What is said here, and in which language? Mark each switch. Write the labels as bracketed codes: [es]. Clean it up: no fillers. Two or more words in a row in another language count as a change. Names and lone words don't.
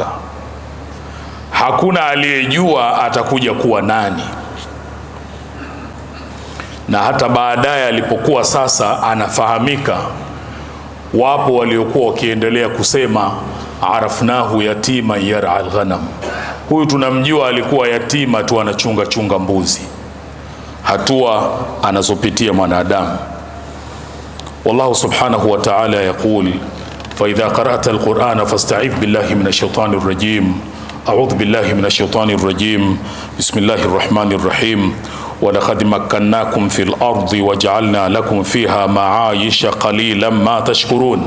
[sw] Hakuna aliyejua atakuja kuwa nani, na hata baadaye alipokuwa sasa anafahamika, wapo waliokuwa wakiendelea kusema [ar] عرفناه يتيما يرعى الغنم, [sw] huyu tunamjua alikuwa yatima tu anachunga mbuzi. Hatua anazopitia mwanadamu. [ar] والله سبحانه وتعالى يقول فإذا قرأت القرآن فاستعذ بالله من الشيطان الرجيم. أعوذ بالله من الشيطان الرجيم. بسم الله الرحمن الرحيم. ولقد مكناكم في الأرض وجعلنا لكم فيها معايش قليلا ما تشكرون.